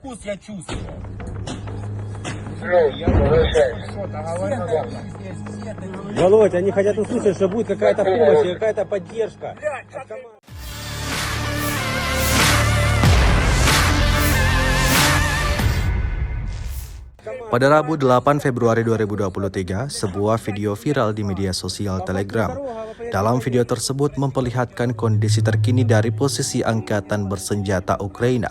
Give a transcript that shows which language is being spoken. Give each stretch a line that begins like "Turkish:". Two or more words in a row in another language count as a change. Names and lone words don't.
Russian: вкус я чувствую. Володь, они хотят услышать, что будет какая-то помощь, какая-то поддержка.
Indonesian: Pada Rabu 8 Februari 2023, sebuah video viral di media sosial Telegram. Dalam video tersebut memperlihatkan kondisi terkini dari posisi angkatan bersenjata Ukraina.